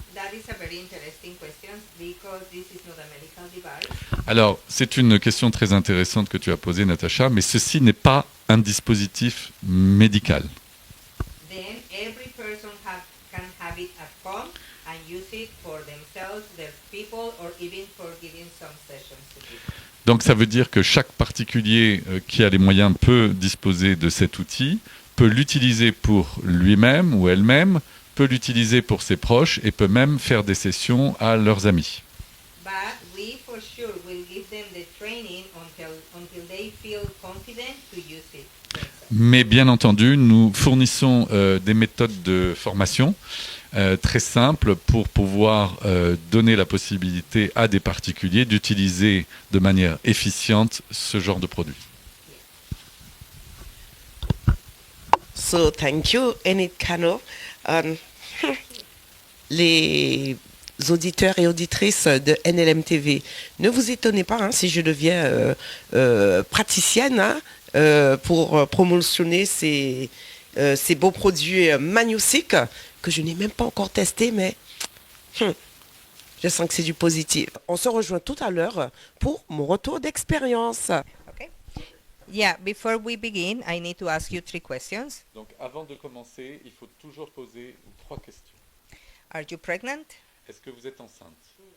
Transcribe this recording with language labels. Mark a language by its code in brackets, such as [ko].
[en] That is a very interesting question because this is not a medical device. [fr] Alors, c'est une question très intéressante que tu as posée, Natacha, mais ceci n'est pas un dispositif médical. [en] Then every person can have it at home and use it for themselves, their people, or even for giving some sessions to people. [fr] Donc ça veut dire que chaque particulier qui a les moyens peut disposer de cet outil, peut l'utiliser pour lui-même ou elle-même, peut l'utiliser pour ses proches et peut même faire des sessions à leurs amis. [en] But we for sure will give them the training until they feel confident to use it. [fr] Mais bien entendu, nous fournissons des méthodes de formation très simples pour pouvoir donner la possibilité à des particuliers d'utiliser de manière efficiente ce genre de produit. [en] So thank you, Enid Cano. [fr] Les auditeurs et auditrices de NLM TV, ne vous étonnez pas si je deviens praticienne pour promotionner ces beaux produits magnifiques que je n'ai même pas encore testés, mais je sens que c'est du positif. On se rejoint tout à l'heure pour mon retour d'expérience. [en] Okay. Yeah, before we begin, I need to ask you 3 questions. [fr] Donc avant de commencer, il faut toujours poser 3 questions. [en] Are you pregnant? [fr] Est-ce que vous êtes enceinte?